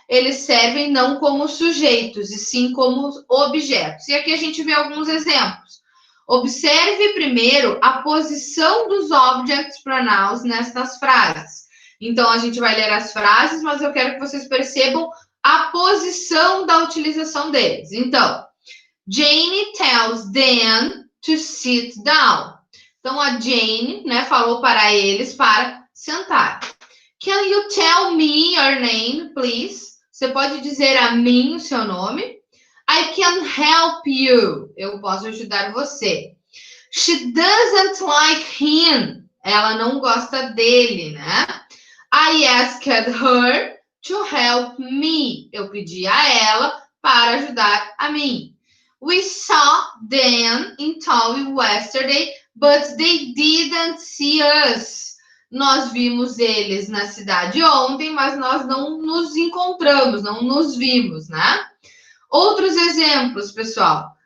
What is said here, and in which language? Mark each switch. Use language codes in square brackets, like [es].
[pt] Eles servem não como sujeitos, e sim como objetos. E aqui a gente vê alguns exemplos. Observe primeiro a posição dos object pronouns nestas frases. Então, a gente vai ler as frases, mas eu quero que vocês percebam a posição da utilização deles. [en] Então, Jane tells them to sit down. [pt] Então, a Jane, né, falou para eles para sentar. [en] Can you tell me your name, please? [pt] Você pode dizer a mim o seu nome? [en] I can help you. [pt] Eu posso ajudar você. [en] She doesn't like him. [pt] Ela não gosta dele, né? [en] I asked her to help me. [pt] Eu pedi a ela para ajudar a mim. [en] We saw them in town yesterday, but they didn't see us. [pt] Nós vimos eles na cidade ontem, mas nós não nos encontramos, não nos vimos, né? Outros exemplos, pessoal.